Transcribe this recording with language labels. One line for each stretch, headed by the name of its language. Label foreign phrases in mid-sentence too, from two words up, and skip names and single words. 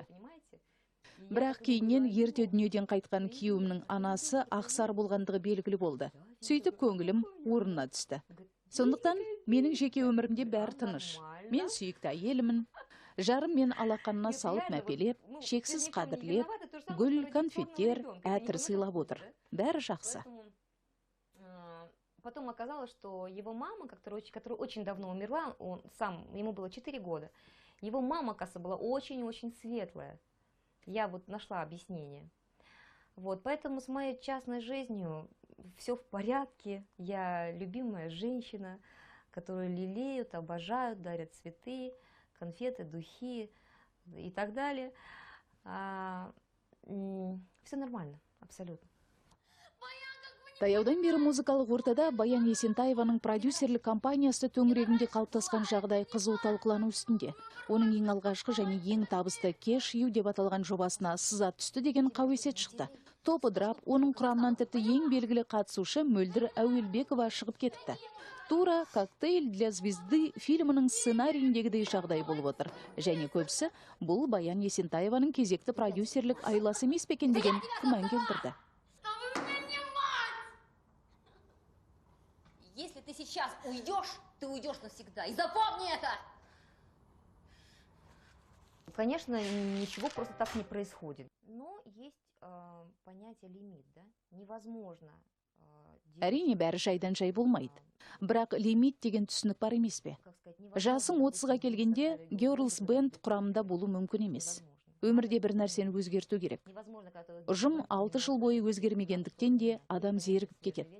Kazakh: Бірақ кейіннен ерте дүниеден қайтқан күйеуімнің анасы ақсары болғандығы белгілі болды. Сөйтіп көңілім орнына түсті. Сондықтан менің жеке өмірімде бәрі тыныш. Мен сүйікті әйелімін. Жарым мен алақанына салып мәпелеп, шексіз қадірлеп, гүл, конфеттер, әтір сыйлап отыр. Бәрі жақсы.
Russian: Потом оказалось, что его мама, которая очень давно умерла, ему было 4 года, его мама, оказывается, была очень-очень светлая. Я вот нашла объяснение. Вот, поэтому с моей частной жизнью все в порядке. Я любимая женщина, которую лелеют, обожают, дарят цветы, конфеты, духи и так далее. Все нормально, абсолютно.
Kazakh: Таяудан бері музыкалық ортада Баян Есентаеваның продюсерлік компаниясы төңірегінде қалыптасқан жағдай қызу талқылану үстінде. Оның ең алғашқы және ең табысты Cash You деп аталған жобасына сызат түсті деген қауесет шықты. Топ ыдырап, оның құрамынан тіпті ең белгілі қатысушы Мөлдір Әуелбекова шығып кетіпті. Тура «Коктейль для звезды» фильмінің сценарийіндегідей жағдай болып отыр. Және көбісі бұл Баян Есентаеваның кезекті продюсерлік айласы емес пе екен деген күмән келтірді.
Russian: Если ты сейчас уйдешь, ты уйдешь навсегда. И запомни это! Конечно, ничего просто так не происходит. Но есть понятие лимит, да? Невозможно.
Kazakh: Әрине бәрі жайдан жай болмайды. Бірақ лимит деген түсінік бар емес пе? Жасың 30-ға келгенде Girls Band құрамында болу мүмкін емес. Өмірде бір нәрсені өзгерту керек. Ұжым 6 жыл бойы өзгермегендіктен де адам зерігіп кетеді.